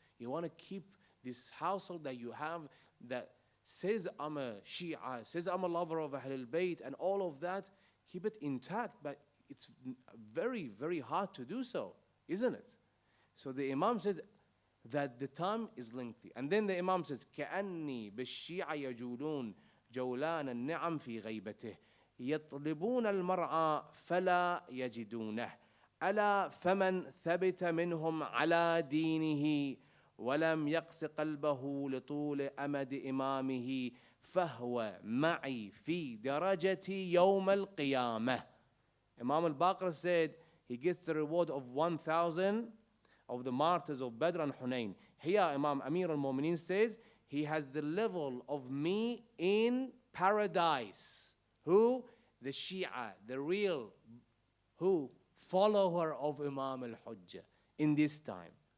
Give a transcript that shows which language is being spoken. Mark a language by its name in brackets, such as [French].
[English] You want to keep this household that you have that says I'm a Shia, says I'm a lover of Ahlul Bayt, and all of that, keep it intact, but it's very, very hard to do so, isn't it? So the Imam says that the time is lengthy. [Arabic] And then the Imam says, كأني بالشيعة يجولون جولان النعم في غيبته يطلبون المرعى فلا يجدونه ألا فمن ثبت منهم على دينه ولم يقس قلبه لطول أمد إمامه فهو معي في درجتي يوم القيامة. [English] Imam al-Baqir said he gets the reward of 1,000 of the martyrs of Badr and Hunayn. Here Imam Amir al-Mu'mineen says he has the level of me in paradise. Who? The Shia, the real, who? Follower of Imam al-Hujjah in this time.